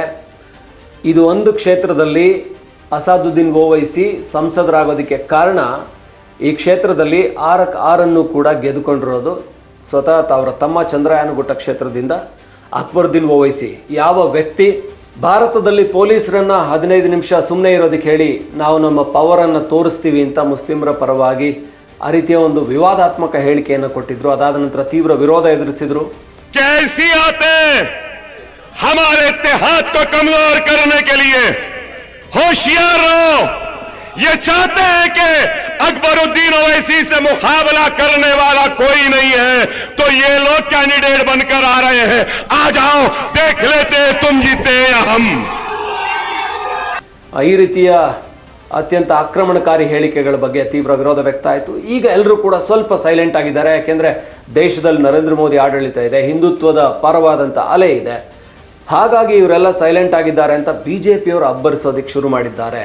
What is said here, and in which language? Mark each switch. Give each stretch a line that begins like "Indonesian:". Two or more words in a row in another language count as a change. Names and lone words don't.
Kannada: ಇದು ಒಂದು ಕ್ಷೇತ್ರದಲ್ಲಿ ಅಸಾದುದ್ದೀನ್ ಓವೈಸಿ ಸಂಸದರಾಗೋದಕ್ಕೆ ಕಾರಣ ಈ ಕ್ಷೇತ್ರದಲ್ಲಿ 6ಕ್ಕೆ 6 ಕೂಡ ಗೆದ್ದುಕೊಂಡಿರೋದು ಸ್ವತಃ ಅವರ ತಮ್ಮ ಚಂದ್ರಯಾನಗುಟ್ಟ ಕ್ಷೇತ್ರದಿಂದ ಅಕ್ಬರುದ್ದೀನ್ ಓವೈಸಿ. ಯಾವ ವ್ಯಕ್ತಿ ಭಾರತದಲ್ಲಿ ಪೊಲೀಸರನ್ನ 15 ನಿಮಿಷ ಸುಮ್ಮನೆ ಇರೋದಕ್ಕೆ ಹೇಳಿ ನಾವು ನಮ್ಮ ಪವರನ್ನು ತೋರಿಸ್ತೀವಿ ಅಂತ ಮುಸ್ಲಿಮರ ಪರವಾಗಿ ಆ ರೀತಿಯ ಒಂದು ವಿವಾದಾತ್ಮಕ ಹೇಳಿಕೆಯನ್ನು ಕೊಟ್ಟಿದ್ರು. ಅದಾದ ನಂತರ ತೀವ್ರ ವಿರೋಧ ಎದುರಿಸಿದ್ರು.
Urdu: کیسی آتے ہمارے اتحاد کو کمزور کرنے کے لیے. ہوشیار رہو. یہ چاہتے ہیں کہ اکبرالدین اویسی سے مقابلہ کرنے والا کوئی نہیں ہے، تو یہ لوگ کینڈیڈیٹ بن کر آ رہے ہیں. آ جاؤ، دیکھ لیتے تم جیتے یا ہم.
Kannada: ಈ ರೀತಿಯ ಅತ್ಯಂತ ಆಕ್ರಮಣಕಾರಿ ಹೇಳಿಕೆಗಳ ಬಗ್ಗೆ ತೀವ್ರ ವಿರೋಧ ವ್ಯಕ್ತ ಆಯಿತು. ಈಗ ಎಲ್ಲರೂ ಕೂಡ ಸ್ವಲ್ಪ ಸೈಲೆಂಟ್ ಆಗಿದ್ದಾರೆ. ಯಾಕೆಂದರೆ ದೇಶದಲ್ಲಿ ನರೇಂದ್ರ ಮೋದಿ ಆಡಳಿತ ಇದೆ, ಹಿಂದುತ್ವದ ಪರವಾದಂಥ ಅಲೆ ಇದೆ. ಹಾಗಾಗಿ ಇವರೆಲ್ಲ ಸೈಲೆಂಟ್ ಆಗಿದ್ದಾರೆ ಅಂತ ಬಿಜೆಪಿಯವರು ಅಬ್ಬರಿಸೋದಕ್ಕೆ ಶುರು ಮಾಡಿದ್ದಾರೆ.